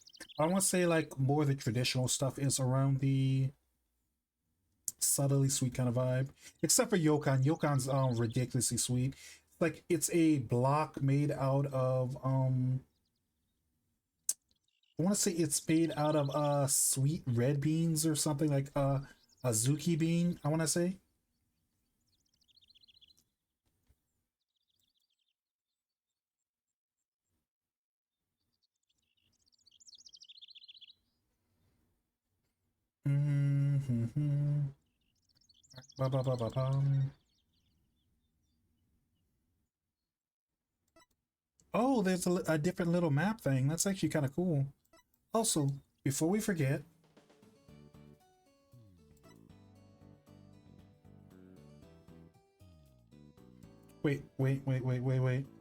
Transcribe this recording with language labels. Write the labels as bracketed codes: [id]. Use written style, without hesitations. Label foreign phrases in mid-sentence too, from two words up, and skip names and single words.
[en] I want to say like more of the traditional stuff is around the subtly sweet kind of vibe. Except for Yokan. Yokan's ridiculously sweet. Like it's a block made out of I want to say it's made out of sweet red beans or something like a zuki bean, I want to say. Mm-hmm. Ba, ba, ba, ba, bum. Oh, there's a different little map thing. That's actually kind of cool. Also, before we forget, wait.